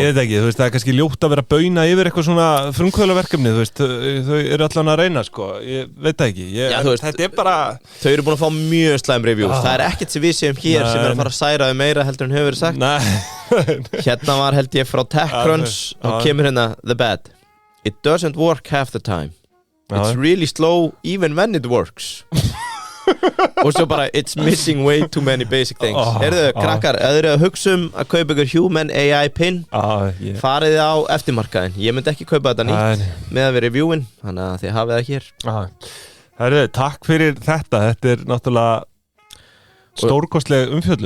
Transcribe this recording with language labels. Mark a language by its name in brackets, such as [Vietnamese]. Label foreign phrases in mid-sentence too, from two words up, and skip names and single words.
[Icelandic] Ég veit ekki, þú veist, það er kannski ljótt að vera að bauna yfir eitthvað svona frumkvöðlaverkefni Þú veist, þau eru allan að reyna, sko Ég veit ekki, þetta er bara Þau eru búin að fá mjög slæm reviews Það er ekkert sem við séum hér sem er að fara að særa meira heldur en hefur verið sagt Hérna var held ég frá TechCrunch og kemur hérna [English] the bad It doesn't work half the time It's really slow even when it works [Icelandic] og svo bara [English] it's missing way too many basic things [Icelandic] krakkar, ef þið eru að hugsa að kaupa ykkur Human AI pin farið á eftirmarkaðin ég myndi ekki kaupa þetta nýtt með að vera reviewin þannig að þið hafið það hér Takk fyrir þetta er náttúrulega stórkostleg umfjöllun